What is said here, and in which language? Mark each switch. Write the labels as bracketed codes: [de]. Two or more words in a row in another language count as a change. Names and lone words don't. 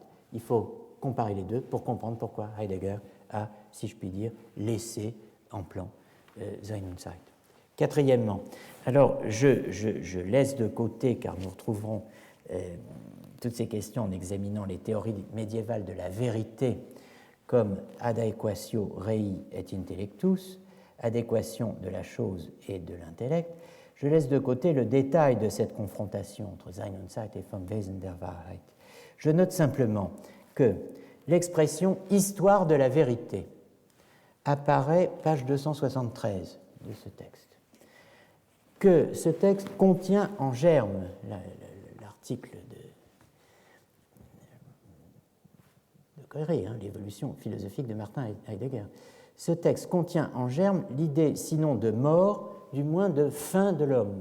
[fr] Il faut comparer les deux pour comprendre pourquoi Heidegger a, si je puis dire, laissé en plan Sein und Zeit. Quatrièmement, alors je laisse de côté, car nous retrouverons toutes ces questions en examinant les théories médiévales de la vérité comme [la] adequatio rei et intellectus, [fr] adéquation de la chose et de l'intellect. Je laisse de côté le détail de cette confrontation entre Sein und Zeit et Vom Wesen der Wahrheit. Je note simplement que l'expression « histoire de la vérité » apparaît page 273 de ce texte, que ce texte contient en germe, l'article de Coiré, l'évolution philosophique de Martin Heidegger, ce texte contient en germe l'idée sinon de mort, du moins de fin de l'homme.